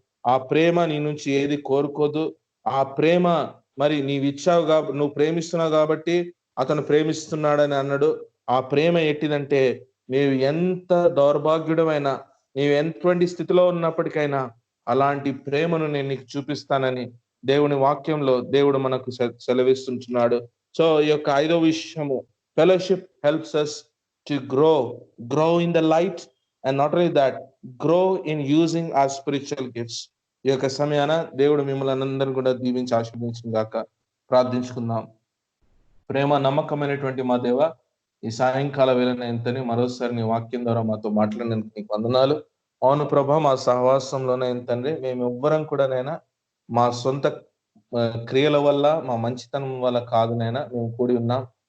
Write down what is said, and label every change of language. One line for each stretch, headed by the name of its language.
Telugu: ఆ ప్రేమ నీ నుంచి ఏది కోరుకోదు. ఆ ప్రేమ మరి నీవిచ్చావు కాబట్టి, నువ్వు ప్రేమిస్తున్నావు కాబట్టి అతను ప్రేమిస్తున్నాడని అన్నాడు. ఆ ప్రేమ ఎట్టిదంటే, నీవు ఎంత దౌర్భాగ్యుడమైనా, నీవు ఎటువంటి స్థితిలో ఉన్నప్పటికైనా అలాంటి ప్రేమను నేను నీకు చూపిస్తానని దేవుని వాక్యంలో దేవుడు మనకు సెలవిస్తుంటున్నాడు.
English: so
Telugu: ఈ యొక్క 5వ విషయము,
English: Fellowship helps us to grow in the light, and not only that, grow in using our spiritual gifts.
Telugu: ఈ యొక్క సమయాన దేవుడు మిమ్మల్ని అందరూ కూడా దీవించి ఆశీర్వదించిన గాక. ప్రార్థించుకుందాం. ప్రేమ నమ్మకమైనటువంటి మా దేవ, ఈ సాయంకాల వేళన ఎంతని మరోసారి నీ వాక్యం ద్వారా మాతో మాట్లాడినందుకు నీకు వందనాలు. అవును ప్రభా, మా సహవాసంలోనే ఎంతండి, మేము ఎవ్వరం కూడా నైనా మా సొంత క్రియల వల్ల, మా మంచితనం వల్ల కాదు నైనా మేము కూడి ఉన్నాం.